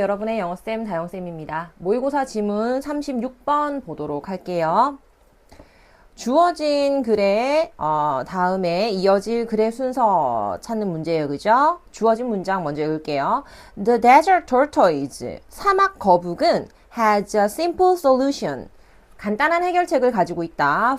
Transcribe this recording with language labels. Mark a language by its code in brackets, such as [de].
[ko] 여러분의 영어쌤 다영쌤입니다. 모의고사 지문 36번 보도록 할게요. 주어진 글의 다음에 이어질 글의 순서 찾는 문제예요. 그죠? 주어진 문장 먼저 읽을게요. [en] The desert tortoise, [ko] 사막 거북은 [en] has a simple solution. [ko] 간단한 해결책을 가지고 있다.